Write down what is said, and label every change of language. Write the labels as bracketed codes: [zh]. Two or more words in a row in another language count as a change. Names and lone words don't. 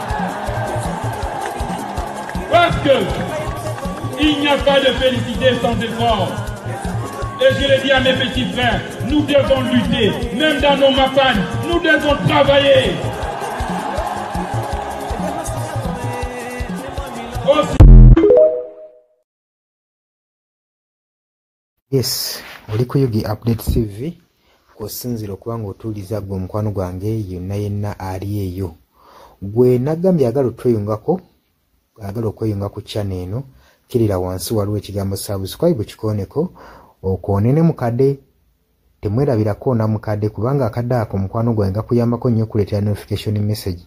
[fr] Parce que il n'y a pas de félicité sans effort. Et je le dis à mes petits frères, nous devons lutter, même dans nos campagnes, nous devons travailler. Aussi. [lg] Yes, oli ku Yugi Update TV kusinzira okuba ng'otuuliza gwe omukwano gwange yonna yenna ali eyo. Gwe nagambye agala otweyungako, agala okweyunga ku channel eno, kirira wansi waliwo ekigambo subscribe kikoneko, okoonene mukadde, temwerabirako na mukadde kubanga akadde ako mukwano gwange gakuyambako nnyo okuleetera [en] notification message.